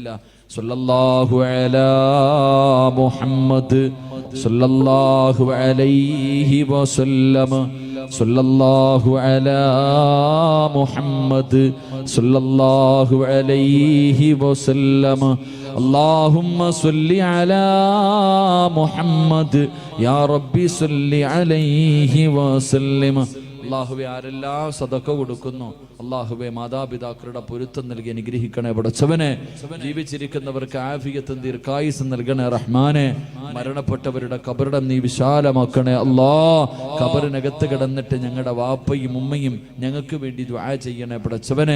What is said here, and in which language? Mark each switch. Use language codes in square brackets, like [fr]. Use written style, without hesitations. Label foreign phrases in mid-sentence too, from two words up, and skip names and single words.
[ar] صلى الله على محمد صلى الله عليه وسلم. صلى الله على محمد صلى الله عليه وسلم. اللهم صل على محمد يا ربي صل عليه وسلم. [ml] അള്ളാഹുവെ ആരെല്ലാം സദഖ കൊടുക്കുന്നു അള്ളാഹുവെ മാതാപിതാക്കളുടെ പൊരുത്തം നൽകി അനുഗ്രഹിക്കണേ പടച്ചവനെ. ജീവിച്ചിരിക്കുന്നവർക്ക് ആഫിയത്തും ദീർഘായുസ്സും നൽകണേ റഹ്മാനെ. മരണപ്പെട്ടവരുടെ കബറിടം നീ വിശാലമാക്കണേ അല്ലാ. കബറിനകത്ത് കിടന്നിട്ട് ഞങ്ങളുടെ വാപ്പയും ഉമ്മയും ഞങ്ങൾക്ക് വേണ്ടി ദുആ ചെയ്യണേ പടച്ചവനെ.